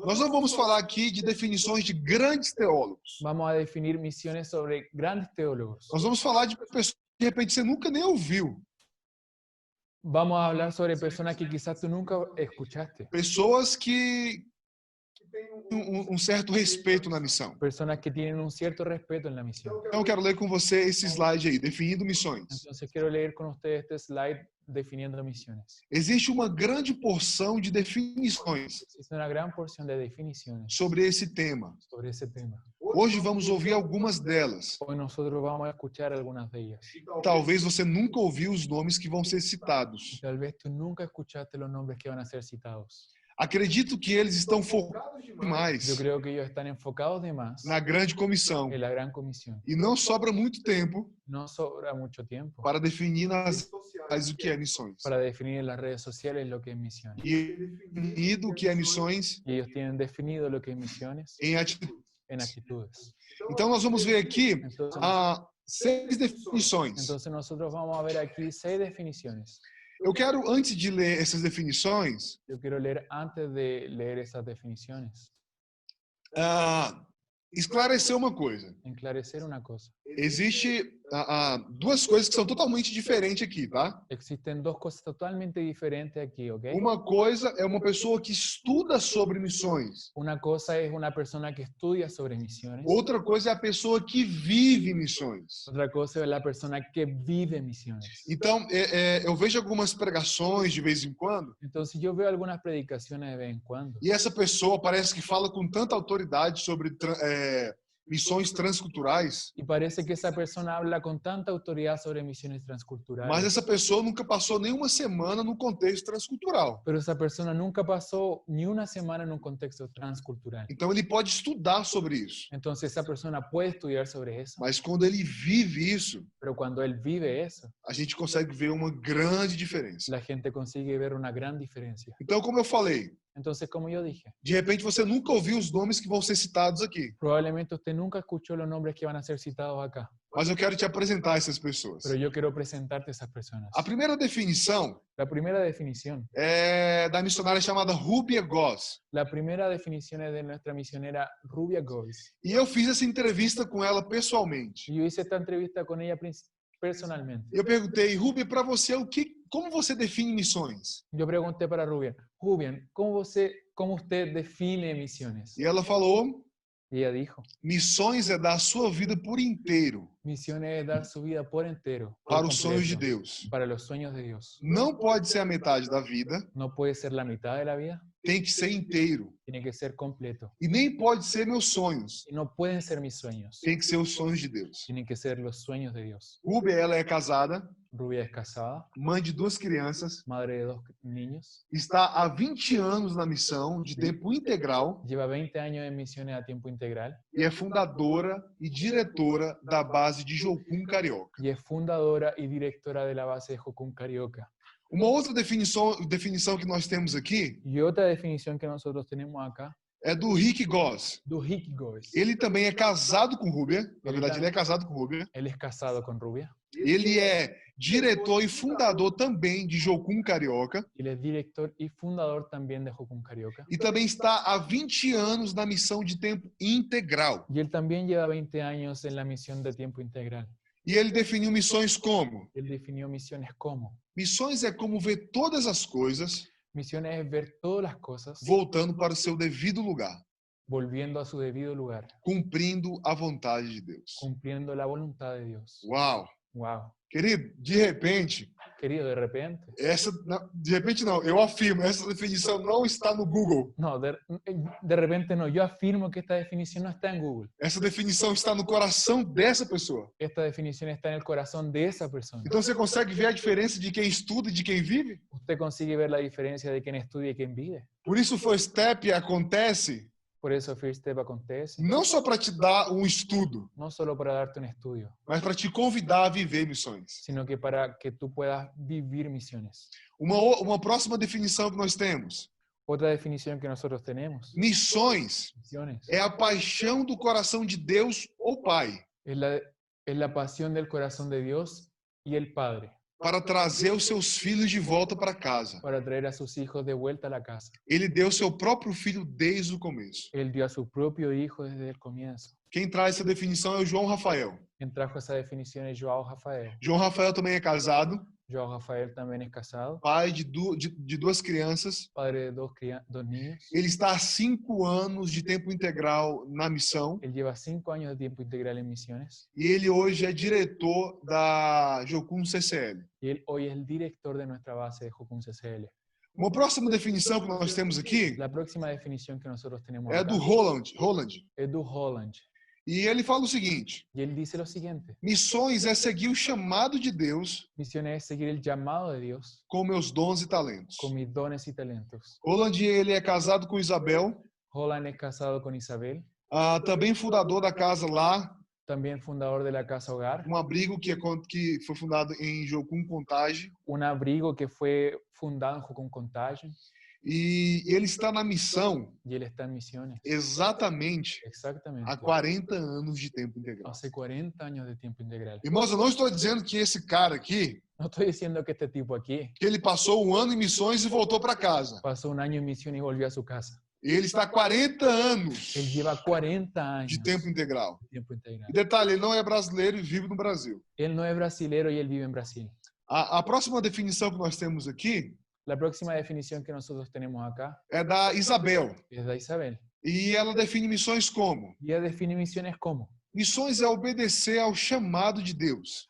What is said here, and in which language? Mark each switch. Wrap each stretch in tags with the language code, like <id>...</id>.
<pt>Nós não vamos falar aqui de definições de grandes teólogos.</pt> <es>Vamos a definir misiones sobre grandes teólogos.</es> <pt>Nós vamos falar de pessoas que de repente você nunca nem ouviu.</pt> <es>Vamos a hablar sobre personas que quizás tú nunca escuchaste.</es> <pt>Pessoas que têm um certo respeito na missão.</pt> <es>Personas que tienen un cierto respeto en la misión.</es> <pt>Então eu quero ler com você esse slide aí, definindo missões.</pt> <es>Entonces quiero leer con ustedes este slide definiendo misiones.</es> <pt>Existe uma grande porção de definições</pt> <es>Existe una gran porción de definiciones</es> <pt>sobre esse tema.</pt> <es>sobre ese tema.</es> <pt>Hoje vamos ouvir algumas delas.</pt> <es>Hoy nosotros vamos a escuchar algunas de ellas.</es> <pt>Talvez você nunca ouviu os nomes que vão ser citados.</pt> <es>Tal vez tú nunca escuchaste los nombres que van a ser citados.</es> <pt>Acredito que eles estão focados</pt> <es>Yo</es> <pt>demais</pt> <es>creo que ellos están enfocados de más</es> <pt>na grande comissão</pt> <es>en la gran comisión.</es> <pt>e não sobra muito tempo</pt> <es>No sobra mucho tiempo</es> <pt>para definir nas redes sociais o que é missões.</pt> <es>para definir en las redes sociales lo que es misiones.</es> <pt>E definido o que é missões</pt> <es>Y ellos tienen definido lo que es misiones</es> <pt>em atitude.</pt> <es>en actitudes.</es> <pt>Então nós vamos ver aqui</pt> <es>Entonces,</es> <pt>6 definições.</pt> <es>entonces nosotros vamos a ver aquí 6 definiciones.</es> <pt>Eu quero, antes de ler essas definições,</pt> <es>Yo quiero leer antes de leer esas definiciones,</es> <pt>esclarecer uma coisa.</pt> <es>enclarecer una cosa.</es> <pt>Existe duas coisas que são totalmente diferentes aqui, tá?</pt> <es>Existen dos cosas totalmente diferentes aquí, ¿ok?</es> <pt>Uma coisa é uma pessoa que estuda sobre missões.</pt> <es>Una cosa es una persona que estudia sobre misiones.</es> <pt>Outra coisa é a pessoa que vive missões.</pt> <es>Otra cosa es la persona que vive misiones.</es> <pt>Então, eu vejo algumas pregações de vez em quando</pt> <es>Entonces yo veo algunas predicaciones de vez en cuando.</es> <pt>e essa pessoa parece que fala com tanta autoridade sobre missões transculturais,</pt> <es>Y parece que esa persona habla con tanta autoridad sobre misiones transculturales.</es> <pt>mas essa pessoa nunca passou nenhuma semana no contexto transcultural.</pt> <es>Pero esa persona nunca pasó ni una semana en un contexto transcultural.</es> <pt>Então, ele pode estudar sobre isso,</pt> <es>Entonces esa persona puede estudiar sobre eso,</es> <pt>mas quando ele vive isso,</pt> <es>pero cuando él vive eso,</es> <pt>a gente consegue ver uma grande diferença.</pt> <es>la gente consigue ver una gran diferencia.</es> <pt>Então, como eu falei,</pt> <es>Entonces, como yo dije,</es> <pt>de repente você nunca ouviu os nomes que vão ser citados aqui,</pt> <es>probablemente usted nunca escuchó los nombres que van a ser citados acá,</es> <pt>mas eu quero te apresentar essas pessoas.</pt> <es>pero yo quiero presentarte a esas personas.</es> <pt>A primeira definição</pt> <es>La primera definición,</es> <pt>é da missionária chamada Rubia Goss.</pt> <es>la primera definición es de nuestra misionera Rubia Goes.</es> <pt>E eu fiz essa entrevista com ela pessoalmente.</pt> <es>Y yo hice esta entrevista con ella personalmente.</es> <pt>Eu perguntei, Rubia, para você, como você define missões?</pt> <es>Yo pregunté para Rubia, Rubian, ¿cómo usted define misiones?</es> <pt>E ela falou,</pt> <es>Y ella dijo,</es> <pt>missões é dar a sua vida por inteiro</pt> <es>misiones es dar su vida por entero, por</es> <pt>para os sonhos de</pt> <es>completo,</es> <pt>Deus.</pt> <es>para los sueños de Dios.</es> <pt>Não pode ser a metade da vida,</pt> <es>No puede ser la mitad de la vida,</es> <pt>tem que ser inteiro.</pt> <es>tiene que ser completo.</es> <pt>E nem pode ser meus sonhos,</pt> <es>Y no pueden ser mis sueños,</es> <pt>tem que ser os sonhos de Deus.</pt> <es>tienen que ser los sueños de Dios.</es> <pt>Rubia, ela é casada,</pt> <es>Rubia es casada,</es> <pt>mãe de 2 crianças,</pt> <es>madre de 2 niños,</es> <pt>está há 20 anos na missão de tempo integral</pt> <es>lleva 20 años en misiones a tiempo integral</es> <pt>e é fundadora e diretora da base de Jocum Carioca.</pt> <es>y es fundadora y directora de la base de Jocum Carioca.</es> <pt>Uma outra definição que nós temos aqui</pt> <es>Y otra definición que nosotros tenemos acá,</es> <pt>é do Rick Goss. do Rick Goes. Ele também é casado com Rubia, na verdade ele é casado com Rubia.</pt> <es>Él es casado con Rubia.</es> <pt>Ele é diretor e fundador também de Jocum Carioca</pt> <es>Él es director y fundador también de Jocum Carioca.</es> <pt>e também está há 20 anos na missão de tempo integral.</pt> <es>Y él también lleva 20 años en la misión de tiempo integral.</es> <pt>E ele definiu missões como?</pt> <es>Él definió misiones como.</es> <pt>Missões é como ver todas as coisas</pt> <es>Misiones es ver todas las cosas</es> <pt>voltando para o seu devido lugar,</pt> <es>volviendo a su debido lugar,</es> <pt>cumprindo a vontade de Deus.</pt> <es>cumpliendo la voluntad de Dios. Uau! Wow.</es> <pt>Querido, de repente,</pt> <es>Querido, de repente.</es> <pt>não, eu afirmo, essa definição não está no Google.</pt> <es>No, de repente no. Yo afirmo que esta definición no está en Google.</es> <pt>Essa definição está no coração dessa pessoa.</pt> <es>Esta definición está en el corazón de esa persona.</es> <pt>Então você consegue ver a diferença de quem estuda e de quem vive?</pt> <es>Usted consigue ver la diferencia de quien estudia y quien vive.</es> <pt>Por isso o First Step acontece</pt> <es>Por eso First Step acontece,</es> <pt>não só para te dar um estudo,</pt> <es>no solo para darte un estudio,</es> <pt>mas para te convidar a viver missões.</pt> <es>sino que para que tú puedas vivir misiones.</es> <pt>Uma próxima definição que nós temos.</pt> <es>Otra definición que nosotros tenemos,</es> <pt>Missões</pt> <es>misiones,</es> <pt>é a paixão do coração de Deus ou Pai</pt> <es>es la pasión del corazón de Dios y el Padre</es> <pt>para trazer os seus filhos de volta para casa.</pt> <es>para traer a sus hijos de vuelta a la casa.</es> <pt>Ele deu seu próprio filho desde o começo.</pt> <es>Él dio a su propio hijo desde el comienzo.</es> <pt>Quem traz essa definição é o João Rafael.</pt> <es>Quien trajo esa definición es Joao Rafael.</es> <pt>João Rafael também é casado,</pt> <es>Joao Rafael también es casado,</es> <pt>pai de duas crianças.</pt> <es>padre de dos niños.</es> <pt>Ele está há 5 anos de tempo integral na missão</pt> <es>Él lleva 5 años de tiempo integral en misiones</es> <pt>e ele hoje é diretor da Jocum CCL.</pt> <es>y él hoy es el director de nuestra base de Jocum CCL.</es> <pt>Uma próxima definição que nós temos aqui</pt> <es>La próxima definición que nosotros tenemos</es> <pt>é</pt> <es>acá</es> <pt>do Roland.</pt> <es>es do Holland.</es> <pt>E ele fala o seguinte:</pt> <es>Y él dice lo siguiente:</es> <pt>missões é seguir o chamado de Deus</pt> <es>misiones es seguir el llamado de Dios</es> <pt>com meus dons e talentos.</pt> <es>con mis dones y talentos.</es> <pt>Roland, ele é casado com Isabel,</pt> <es>Holland es casado con Isabel,</es> <pt>também fundador da casa lá,</pt> <es>también fundador de la Casa Hogar,</es> <pt>um abrigo que foi fundado em Jocum Contagem.</pt> <es>un abrigo que fue fundado en Jocum Contagem,</es> <pt>E ele está na missão</pt> <es>y él está en misiones.</es> <pt>exatamente</pt> <es>Exactamente.</es> <pt>há 40 anos de tempo integral.</pt> <es>Hace 40 años de tiempo integral.</es> <pt>Irmãos, eu não estou dizendo que esse cara aqui,</pt> <es>No estoy diciendo que este tipo aquí</es> <pt>que ele passou 1 ano em missões e voltou para casa.</pt> <es>pasó un año en misión y volvió a su casa.</es> <pt>Ele está há 40 anos</pt> <es>Él lleva 40 años</es> <pt>de tempo integral.</pt> <es>de tiempo integral.</es> <pt>E detalhe, ele não é brasileiro e vive no Brasil.</pt> <es>Él no es brasilero y él vive en Brasil.</es> <pt>A próxima definição que nós temos aqui</pt> <es>La próxima definición que nosotros tenemos acá</es> <pt>é da Isabel.</pt> <es>es de Isabel.</es> <pt>E ela define missões como?</pt> <es>Y ella define misiones como:</es> <pt>Missões é obedecer ao chamado de Deus</pt>